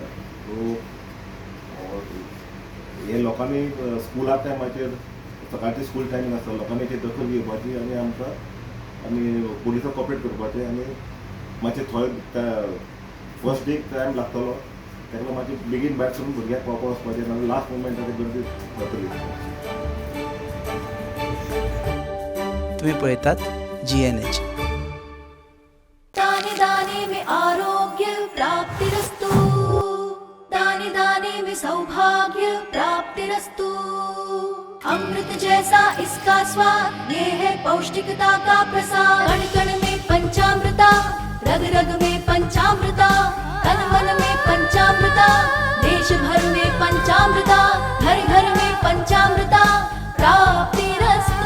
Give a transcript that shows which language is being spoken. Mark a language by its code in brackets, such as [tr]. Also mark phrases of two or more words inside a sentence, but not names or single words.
[kok] सो हे लोकांनी स्कुला टायमाचेर सकाळची [en] school timing [kok] आसता, लोकांनी ती दखल घेवपाची आनी पुलिसांक कॉपरेट करपाचें आनी मातशें थंय [en] first day time [kok] लागतलो तेका मातशें बेगीन भायर सरून भुरग्यांक पावपाक वचपाचें, नाजाल्यार लास्ट मोमेंटाचेर गर्दी जातली. तुम्ही पळयतात GNH. [hi] दाने दाने में आरोग्य प्राप्तिरस्तु, दाने दाने में सौभाग्य प्राप्तिरस्तु. अमृत जैसा इसका स्वाद, ये है पौष्टिकता का प्रसाद. कण कण में पंचामृता, रग रग में पंचामृता, तन मन में पंचामृता, देश भर में पंचामृता, घर घर में पंचामृता प्राप्तिरस्तु.